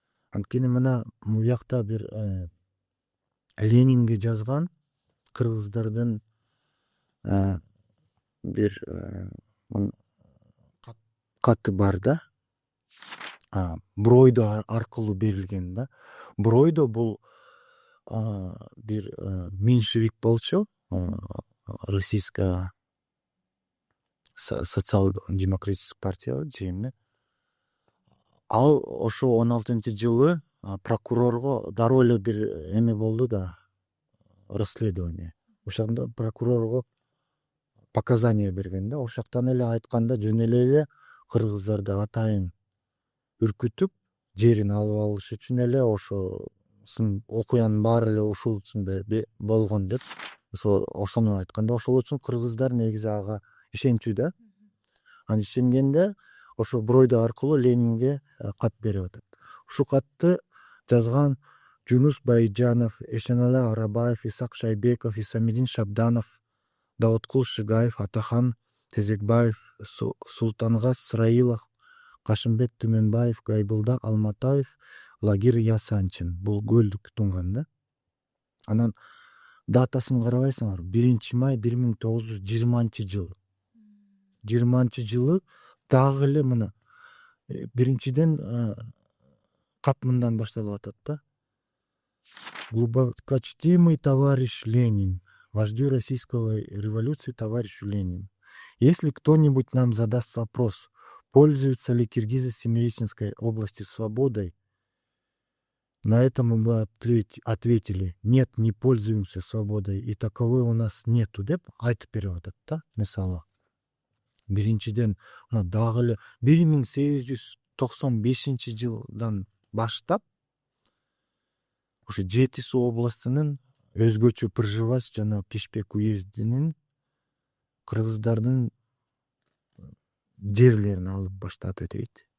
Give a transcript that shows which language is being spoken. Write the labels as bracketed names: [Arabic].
[Kyrgyz] Анткени мына буякта бир Ленинге жазган кыргыздардын бир каты бар да. Бройдо аркылуу берилген да. Бройдо бул бир меньшевик болчу, [Russian] российская социал-демократическая партия [Kyrgyz] же эмне. Ал ошо 16-жылы прокурорго дароо эле бир эме болду да, расследование. Ошондо прокурорго показания берген да. Ошол жактан эле айтканда жөн эле кыргыздарды атайын үркүтүп, жерин алып алыш үчүн эле ошо окуянын баары эле ушул үчүн болгон деп, ошону айтканда, ошол үчүн кыргыздар негизи ага ишенчү да. Анан ишенгенде ошо Бройдо аркылуу Ленинге кат берип атат. Ушул катты жазган Жунус Байжанов, Эшеналы Арабаев, Исак Шайбеков, Исамидин Шабданов, Даудкул Шыгаев, Атахан Тезекбаев, Султангаз Сраилов, Кашымбек Түмөнбаев, Гайбулда Алматаев, Лагир Ясанчин. Бул көлдүк тунган да. Анан датасын карабайсыңар, 1-май 1920-жыл. 20-жылы дагы эле мына биринчиден кат мындан башталып атат да. [Russian] Глубокочтимый товарищ Ленин, вождю российской революции товарищу Ленину. Если кто-нибудь нам задаст вопрос, пользуются ли киргизы Семиеченской области свободой, На это мы бы ответили: нет, не пользуемся свободой, и таковой у нас нету [Kyrgyz] деп айтып берип атат да. Мисалы биринчиден мына дагы эле 1895-жылдан баштап ушу Жети Суу областынын өзгөчө Пржевач жана Пишпек уездинин кыргыздардын жерлерин алып баштады дейт.